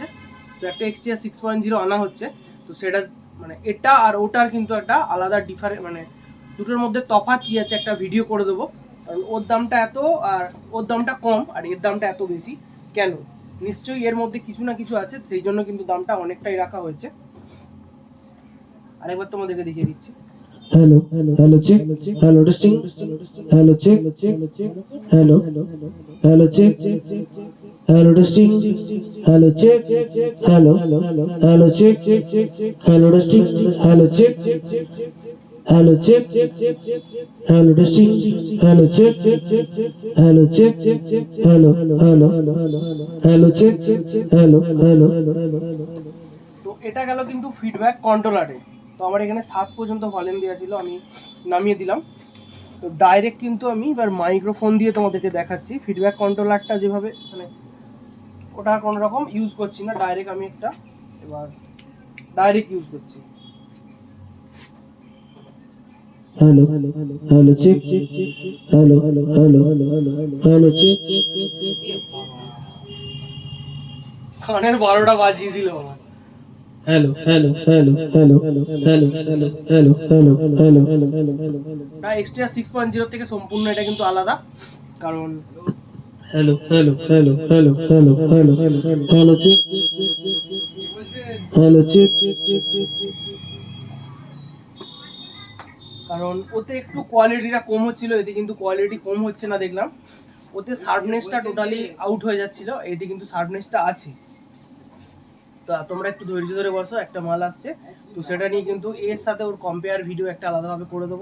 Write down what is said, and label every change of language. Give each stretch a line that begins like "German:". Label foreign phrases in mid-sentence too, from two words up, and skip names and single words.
Bangla: তো একটা এক্সটিআর 6.0 আনা হচ্ছে, তো সেটা মানে এটা আর ওটার কিন্তু একটা আলাদা ডিফারেন্ট, মানে দুটোর মধ্যে তফাৎ কি আছে একটা ভিডিও করে দেবো। কারণ ওর দামটা এত আর ওর দামটা কম আর এর দামটা এত বেশি কেন, নিশ্চয়ই এর মধ্যে কিছু না কিছু আছে, সেই জন্য কিন্তু দামটা অনেকটাই রাখা হয়েছে। আরেকবার তোমাদেরকে দেখিয়ে দিচ্ছি।
English: hello hello check hello testing hello check hello hello check hello testing hello check hello hello check hello testing hello check hello check hello testing hello check hello check hello hello check hello
Bangla: তো এটা গেল কিন্তু
English: feedback controllerে।
Bangla: তো আমার এখানে 7 পর্যন্ত ভলিউম দেওয়া ছিল, আমি নামিয়ে দিলাম। তো ডাইরেক্ট কিন্তু আমি এবার মাইক্রোফোন দিয়ে তোমাদেরকে দেখাচ্ছি
English: feedback controllerটা
Bangla: যেভাবে, মানে ওটা কোনো রকম ইউজ করছি না, ডাইরেক্ট আমি একটা এবার
English: direct use
Bangla: করছি।
English: hello hello check hello hello check
Bangla: কানের 12টা বাজিয়ে দিল আমার।
English: hello hello
Bangla: এটা এক্সট্রা 6.0 থেকে সম্পূর্ণ এটা কিন্তু আলাদা, কারণ
English: hello check hello check
Bangla: কারণ ওতে একটু কোয়ালিটিটা কম হচ্ছিল, এতে কিন্তু কোয়ালিটি কম হচ্ছে না দেখলাম। ওতে শার্পনেসটা
English: totally out
Bangla: হয়ে যাচ্ছিল, এতে কিন্তু শার্পনেসটা আছে। তো তোমরা একটু ধৈর্য ধরে বসো, একটা মাল আসছে, তো সেটা নিয়ে কিন্তু এর সাথে ওর
English: compare video
Bangla: একটা আলাদাভাবে করে দেবো।